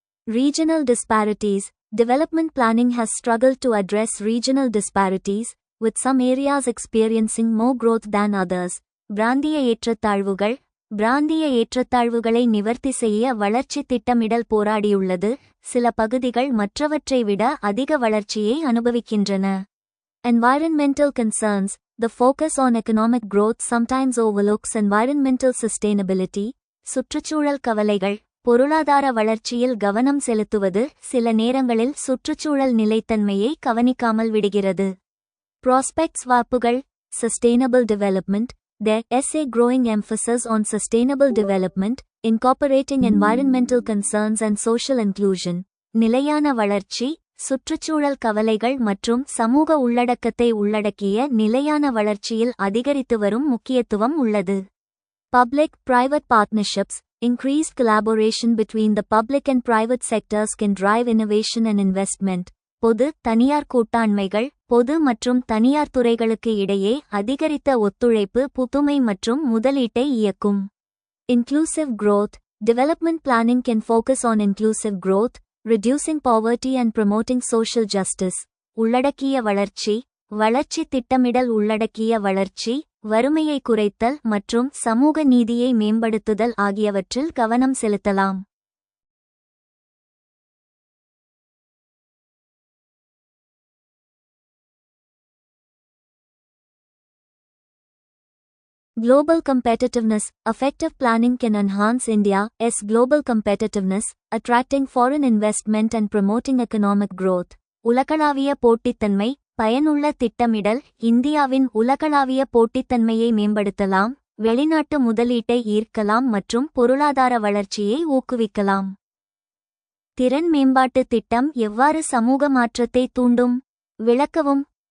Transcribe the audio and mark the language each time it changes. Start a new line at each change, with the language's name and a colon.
English: Regional disparities. Development planning has struggled to address regional disparities, with some areas experiencing more growth than others.
Tamil: பிராந்திய ஏற்றத்தாழ்வுகள். பிராந்திய ஏற்றத்தாழ்வுகளை நிவர்த்தி செய்ய வளர்ச்சி திட்டமிடல் போராடியுள்ளது, சில பகுதிகள் மற்றவற்றை விட அதிக வளர்ச்சியை அனுபவிக்கின்றன.
English: Environmental concerns. The focus on economic growth sometimes overlooks environmental sustainability.
Tamil: சுற்றுச்சூழல் கவலைகள். பொருளாதார வளர்ச்சியில் கவனம் செலுத்துவது சில நேரங்களில் சுற்றுச்சூழல் நிலைத்தன்மையை கவனிக்காமல் விடுகிறது.
English: Prospects.
Tamil: வாய்ப்புகள்.
English: Sustainable development. There is a growing emphasis on sustainable development, incorporating environmental concerns and social inclusion.
Tamil: நிலையான வளர்ச்சி. சுற்றுச்சூழல் கவலைகள் மற்றும் சமூக உள்ளடக்கத்தை உள்ளடக்கிய நிலையான வளர்ச்சியில் அதிகரித்து வரும் முக்கியத்துவம் உள்ளது.
English: Public private partnerships. Increased collaboration between the public and private sectors can drive innovation and investment.
Tamil: பொது தனியார் கூட்டாண்மைகள். பொது மற்றும் தனியார் துறைகளுக்கு இடையே அதிகரித்த ஒத்துழைப்பு புதுமை மற்றும் முதலீட்டை இயக்கும்.
English: Inclusive growth. Development planning can focus on inclusive growth, reducing poverty and promoting social justice.
Tamil: உள்ளடக்கிய வளர்ச்சி. வளர்ச்சி திட்டமிடல் உள்ளடக்கிய வளர்ச்சி, வறுமையை குறைத்தல் மற்றும் சமூக நீதியை மேம்படுத்துதல் ஆகியவற்றில் கவனம் செலுத்தலாம்.
English: Global competitiveness. Effective planning can enhance India's global competitiveness, attracting foreign investment and promoting economic growth.
Tamil: உலகளாவிய போட்டித்தன்மை. பயனுள்ள திட்டமிடல் இந்தியாவின் உலகளாவிய போட்டித்தன்மையை மேம்படுத்தலாம், வெளிநாட்டு முதலீட்டை ஈர்க்கலாம் மற்றும் பொருளாதார வளர்ச்சியை ஊக்குவிக்கலாம். திறன் மேம்பாட்டு திட்டம் எவ்வாறு சமூக மாற்றத்தை தூண்டும்? விளக்கவும்.